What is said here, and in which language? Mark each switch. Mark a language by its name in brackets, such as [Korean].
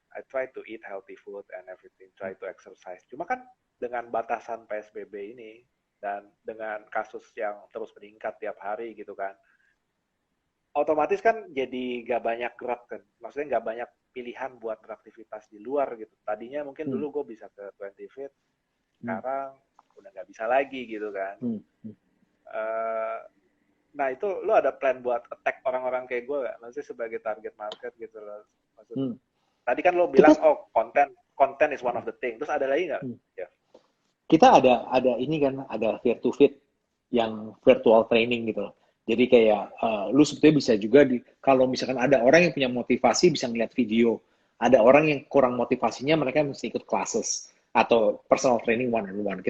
[English] I try to eat healthy food and everything, try to exercise. [Indonesian] Cuma kan dengan batasan PSBB ini dan dengan kasus yang terus meningkat tiap hari gitu kan, otomatis kan jadi gak banyak gerak kan. Maksudnya gak banyak pilihan buat beraktivitas di luar gitu. Tadinya mungkin Hmm. dulu gue bisa ke 20 Fit, Hmm. sekarang udah gak bisa lagi gitu kan. Hmm. Hmm. Uh, nah itu lo ada plan buat attack orang-orang kayak gue gak? Maksudnya sebagai target market gitu loh. Maksud, Hmm. tadi kan lo Kita bilang, oh konten [English] is one of the thing. [Indonesian] Terus ada lagi nggak? hmm. Ya. Kita ada ini kan, ada Fear to Fit yang virtual training gitu loh. Jadi kayak lu sebetulnya bisa juga kalau misalkan ada orang yang punya motivasi bisa ngeliat video, ada orang yang kurang motivasinya mereka mesti ikut classes atau personal training one on one.